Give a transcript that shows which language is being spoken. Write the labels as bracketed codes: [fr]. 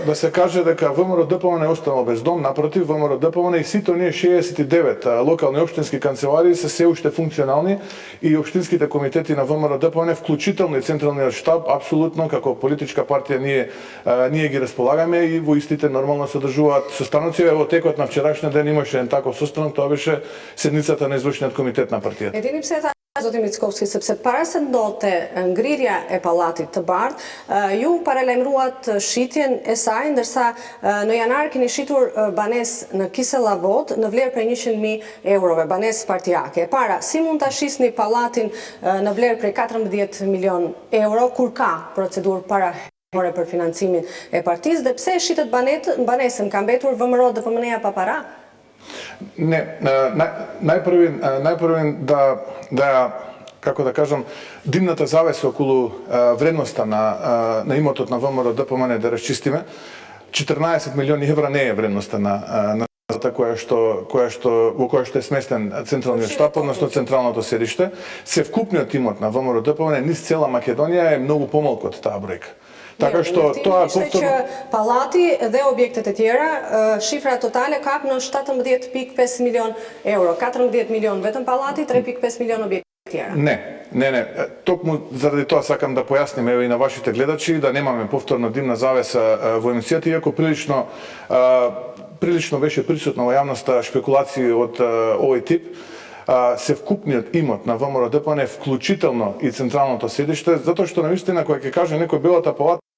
[mk] Да се каже дека ВМРО ДПМН е останал без дом, напротив, ВМРО ДПМН и сите оние 69 локални општински канцеларии се се уште функционални и општинските комитети на ВМРО ДПМН, вклучително и Централниот штаб, апсолутно како политичка партија ние ги располагаме и во истите нормално се одржуваат состаноци. Во текот на вчерашниот ден имаше еден таков состанок, тоа беше седницата на извршниот комитет на партијата. [sq] Edini pse tha zoti Mickovski, sepse para se ndodhte ngrirja e Pallatit të Bardhë, ju paralajmëruat shitjen e saj, ndërsa në janar keni shitur banesë në Kiselavod në vlerë prej 100.000 eurove, banesë partijake. Para, si mund ta shisni Pallatin në vlerë prej 14 milion euro, kur ka procedurë për financimin e partisë, dhe pse shitet banesën, ka mbetur VMRO DPMN-ja pa para? [mk] Не, најпрвен да како да кажам, димната завеса околу вредноста на имотот на ВМРО ДПМН да расчистиме. 14 милиони евра не е вредноста на во која што е сместен централниот штаб, односно централното седиште. Севкупниот имот на ВМРО ДПМН низ цела Македонија е многу помалку од таа бројка. Така што тоа повторно [sq] Pallati dhe objektet e tjera, shifra totale kap në 17.5 milion euro, 14 milion vetëm Pallati, 3.5 milion objekte tjera. [mk] Не, токму заради тоа сакам да појасним и на вашите гледачи да немаме повторно димна завеса во емисијата, иако прилично беше присутно во јавноста шпекулации од овој тип. Севкупниот имот на ВМРО ДПМН, вклучително и централното седиште, затоа што навистина кога ќе каже некој Белата палата